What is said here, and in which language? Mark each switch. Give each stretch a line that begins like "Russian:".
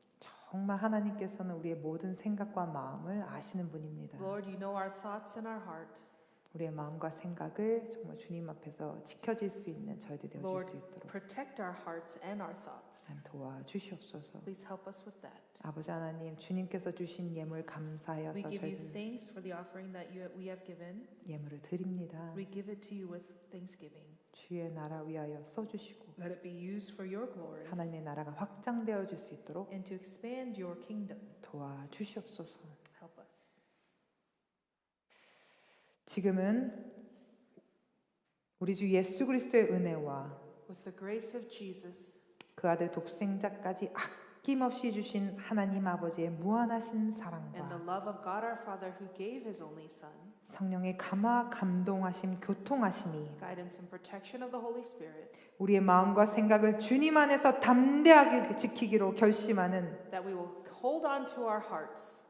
Korean: 정말 하나님께서는 우리의 모든 생각과 마음을 아시는 분입니다.
English: Lord, you know our thoughts and our heart.
Korean: 우리의 마음과 생각을 정말 주님 앞에서 지켜질 수 있는 저희들 되어질
English: Lord,
Korean: 수 있도록
English: protect our hearts and our thoughts.
Korean: 하나님 도와주시옵소서.
English: Please help us with that.
Korean: 아버지 하나님 주님께서 주신 예물
English: We
Korean: 감사하여서
English: give you
Korean: 저희들
English: thanks for the offering that we have given.
Korean: 예물을 드립니다.
English: We give it to you with thanksgiving.
Korean: 주의 나라 위하여 써주시고
English: Let it be used for your glory
Korean: 하나님의 나라가 확장되어질 수 있도록
English: and to expand your kingdom.
Korean: 도와주시옵소서.
English: Help us.
Korean: 지금은 우리 주 예수 그리스도의 은혜와
English: With the grace of Jesus
Korean: 그 아들 독생자까지 아낌없이 주신 하나님 아버지의 무한하신
English: and the
Korean: 사랑과
English: love of God our Father who gave his only Son,
Korean: 성령의 감화 감동하심 교통하심이
English: guidance and protection of the Holy Spirit,
Korean: 우리의 마음과 생각을 주님 안에서 담대하게 지키기로 결심하는
English: that we will hold on to our hearts